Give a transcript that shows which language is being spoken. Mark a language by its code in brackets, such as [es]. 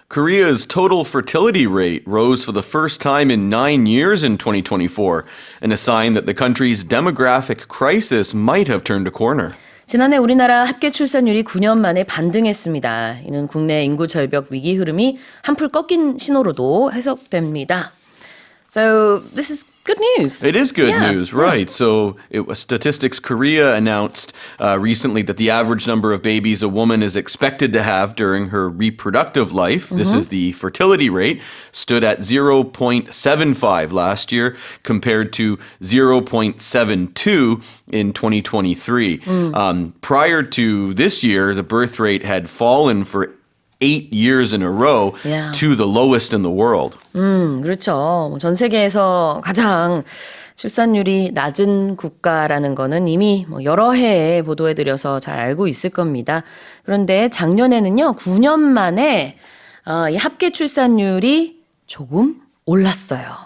[en] Korea's total fertility rate rose for the first time in 9 years in 2024, and a sign that the country's demographic crisis might have turned a corner. [ko] 지난해 우리나라 합계출산율이 9년 만에 반등했습니다. 이는 국내 인구절벽 위기 흐름이 한풀 꺾인 신호로도 해석됩니다. [en] So this is good news. It is good news, right? So Statistics Korea announced recently that the average number of babies a woman is expected to have during her reproductive life, this is the fertility rate, stood at 0.75 last year compared to 0.72 in 2023. Prior to this year, the birth rate had fallen for 8 years in a row to the lowest in the world. [ko] 그렇죠. 전 세계에서 가장 출산율이 낮은 국가라는 거는 이미 여러 해에 보도해드려서 잘 알고 있을 겁니다. 그런데 작년에는요, 9년 만에 이 합계 출산율이 조금 올랐어요.